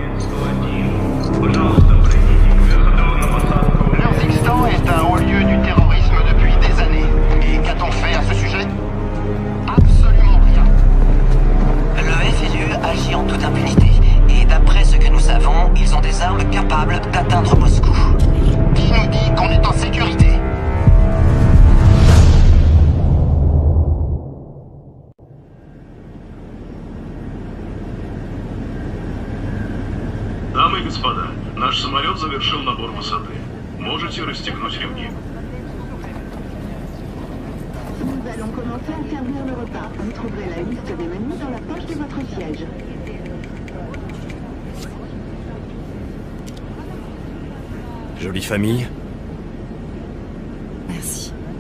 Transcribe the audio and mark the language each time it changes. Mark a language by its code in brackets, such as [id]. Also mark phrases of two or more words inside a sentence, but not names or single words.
[fr] L'Organistan est un haut lieu du terrorisme depuis des années. Et qu'a-t-on fait à ce sujet? Absolument rien. Le FLU agit en toute impunité. Et d'après ce que nous savons, ils ont des armes capables d'atteindre Moscou. Qui nous dit qu'on est en sécurité? [ru] Дамы и господа, наш самолет завершил набор высоты. Можете расстегнуть ремни. [fr] Nous allons commencer à servir le repas. Vous trouverez la liste des menus dans la poche de votre siège. Jolie famille. Merci.